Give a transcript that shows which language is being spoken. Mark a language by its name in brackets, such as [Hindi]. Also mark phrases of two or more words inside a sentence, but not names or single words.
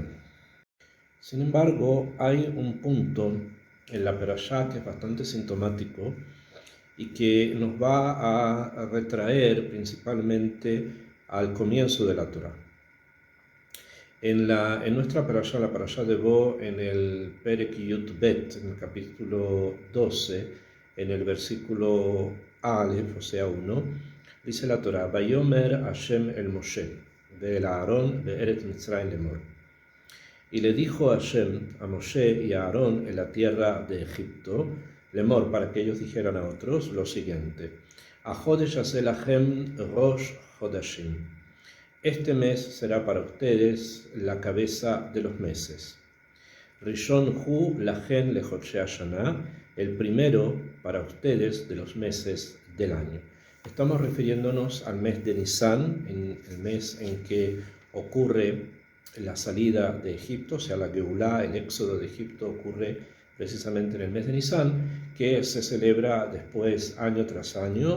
[Spanish] Sin embargo, hay un punto en la Perashá que es bastante sintomático y que nos va a retraer principalmente al comienzo de la Torá. En nuestra parashá, la parashá de Bo, en el [Hebrew] פרק יוד בית, [Spanish] en el capítulo 12, en el versículo Aleph, o sea 1, dice la Torá: [Hebrew] ויאמר השם אל משה ואל אהרן בארץ מצרים לאמר. [Spanish] Y le dijo Hashem a Moshe y a Aarón en la tierra de Egipto, lemor, para que ellos dijeran a otros lo siguiente: [Hebrew] החודש הזה לכם ראש חודשים. [Spanish] Este mes será para ustedes la cabeza de los meses. [Hebrew] ראשון הוא לכם לחדשי השנה, [Spanish] el primero para ustedes de los meses del año. Estamos refiriéndonos al mes de Nisan, el mes en que ocurre la salida de Egipto, o sea, la Geulá, el éxodo de Egipto ocurre precisamente en el mes de Nisan, que se celebra después año tras año.